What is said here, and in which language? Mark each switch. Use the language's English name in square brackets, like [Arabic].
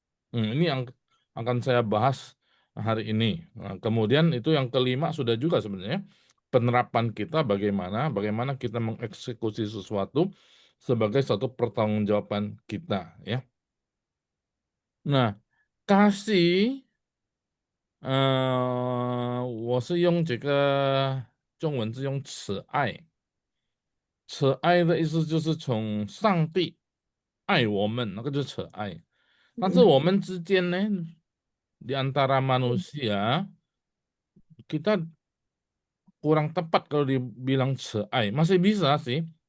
[Indonesian] Ini yang akan saya bahas hari ini. Nah, kemudian itu yang kelima sudah juga sebenarnya penerapan kita bagaimana kita mengeksekusi sesuatu sebagai satu pertanggungjawaban kita ya. Nah, kasih [Chinese] 我是用这个中文是用慈爱，慈爱的意思就是从上帝爱我们，那个就是慈爱。但是我们之间呢， [Indonesian] di antara manusia kita kurang tepat kalau dibilang seai. Masih bisa sih.